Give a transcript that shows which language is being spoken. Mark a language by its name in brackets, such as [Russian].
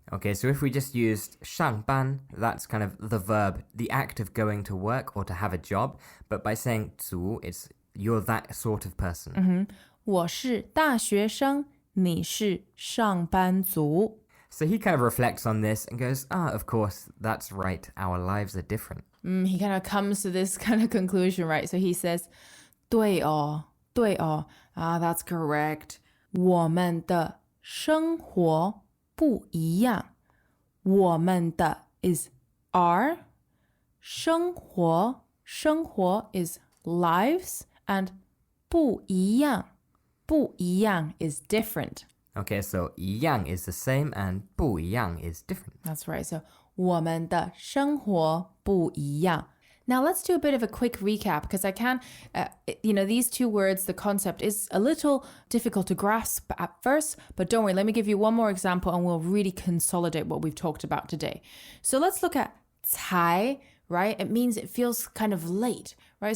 [English] Okay, so if we just used 上班, that's kind of the verb, the act of going to work or to have a job. But by saying 族, it's you're that sort of person. [Chinese] 我是大学生，你是上班族. [English] So he kind of reflects on this and goes, of course, that's right. Our lives are different. He kind of comes to this kind of conclusion, right? So he says, 对哦, that's correct. [Chinese] 我们的生活不一样. [English] 我们的 is our. 生活 is lives. And 不一样 is different. Okay, so 一样 is the same and 不一样 is different. That's right. So [Chinese] 我们的生活不一样. [English] Now let's do a bit of a quick recap because I can, these two words, the concept is a little difficult to grasp at first, but don't worry, let me give you one more example and we'll really consolidate what we've talked about today. So let's look at 才, right? It means it feels kind of late, right?